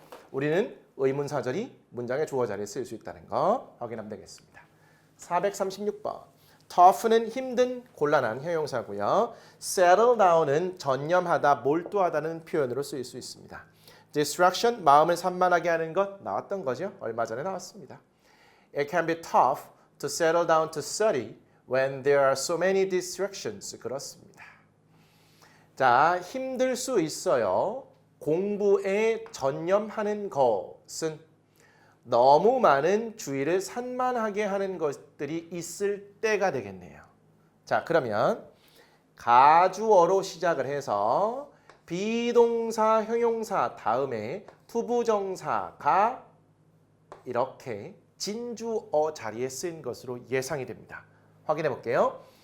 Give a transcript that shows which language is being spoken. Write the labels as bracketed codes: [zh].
[ko] 우리는 의문사절이 문장의 주어 자리에 쓰일 수 있다는 거 확인하면 되겠습니다. 436번. tough는 힘든, 곤란한 형용사고요. settle down은 전념하다, 몰두하다는 표현으로 쓰일 수 있습니다. distraction, 마음을 산만하게 하는 것 나왔던 거죠. 얼마 전에 나왔습니다. [en] It can be tough to settle down to study when there are so many distractions. [ko] 그렇습니다. 자, 힘들 수 있어요. 공부에 전념하는 것은 너무 많은 주의를 산만하게 하는 것들이 있을 때가 되겠네요. 자, 그러면 가주어로 시작을 해서 비동사, 형용사 다음에 투부정사가 이렇게 진주어 자리에 쓰인 것으로 예상이 됩니다. 확인해 볼게요.